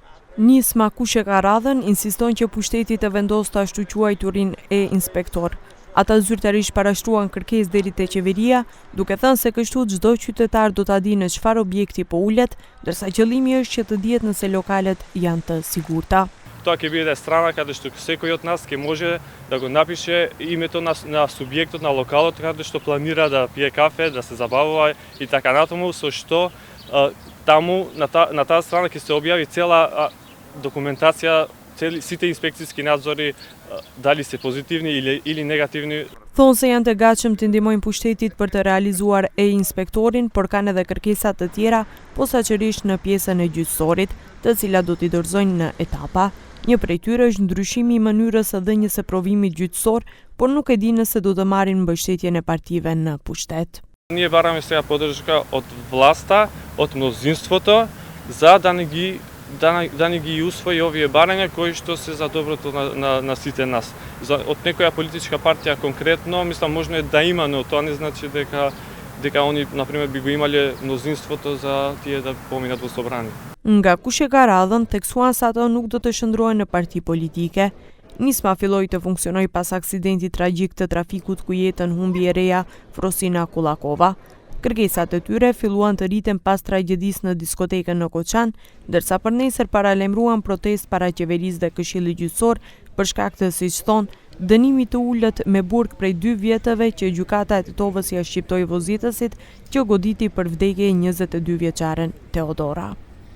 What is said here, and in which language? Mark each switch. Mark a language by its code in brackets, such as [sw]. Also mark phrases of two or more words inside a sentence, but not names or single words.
[sq] Nisma kush e ka radhën insiston që pushteti të vendosë të ashtu quajturin e-inspektor. Ata zyrtarisht parashtruan kërkesë deri te qeveria, duke thënë se kështu çdo qytetar do ta di në çfarë objekti po ulet, ndërsa qëllimi është që të dihet nëse lokalet janë të sigurta. [mk] Това ќе биде страна каде што секој од нас ќе може да го напише името на субјектот на локалот каде што планира да пие кафе, да се забавува и така натаму, со што таму на таа страна ќе се објави цела документација, сите инспекцијски надзори дали се позитивни или негативни. [sq] Thonë se janë të gatshëm të ndihmojnë pushtetit për të realizuar e-inspektorin, por kanë edhe kërkesa të tjera, posaçërisht në pjesën e gjyqësorit, të cilat do t'i dorëzojnë në etapa. Një prej tyre është ndryshimi i mënyrës së dhënies së provimit gjyqësor, por nuk e di nëse do të marrin mbështetjen e partive në pushtet. [mk] Ние бараме сега поддршка од власта, од мнозинството, за да не ги усвои овие барања кои што се за доброто на сите нас. Од некоја политичка партија конкретно, мислам можно е да има, но тоа не значи дека они например би го имале мнозинството за тие да поминат во собрание. [sq] Nga kush e ka radhën, theksuan se ato nuk do të shndrohen në parti politike. Nisma filloi të funksionoi pas aksidentit tragjik të trafikut ku jetën humbi e reja Frosina Kullakova. Kërkesat e tyre filluan të rriten pas tragjedisë në diskotekën në Koçan, ndërsa për nesër paralajmëruan protestë para qeverisë dhe Këshillit Gjyqësor për shkak të, siç thonë, dënimit të ulët me burg prej 2 vjetëve që gjykata e Titovës ja shqiptoi vozitësit që goditi për vdekje e 22 vjeçaren Teodora.